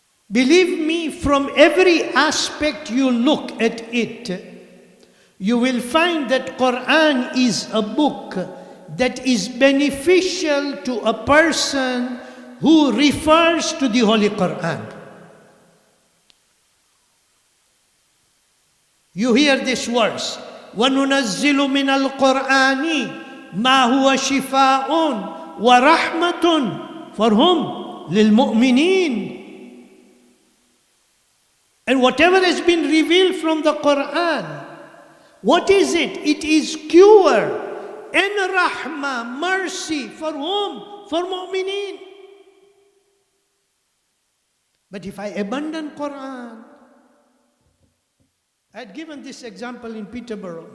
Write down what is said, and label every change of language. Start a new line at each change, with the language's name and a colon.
English: Believe me, from every aspect you look at it, you will find that Quran is a book that is beneficial to a person who refers to the Holy Quran. You hear this verse,
Arabic: وَنُنَزِّلُ مِنَ الْقُرْآنِ مَا هُوَ شِفَاءٌ وَرَحْمَةٌ
English: for whom?
Arabic: لِلْمُؤْمِنِينَ.
English: And whatever has been revealed from the Quran, what is it? It is cure and rahmah, mercy for whom? For mu'mineen. But if I abandon Quran, I had given this example in Peterborough.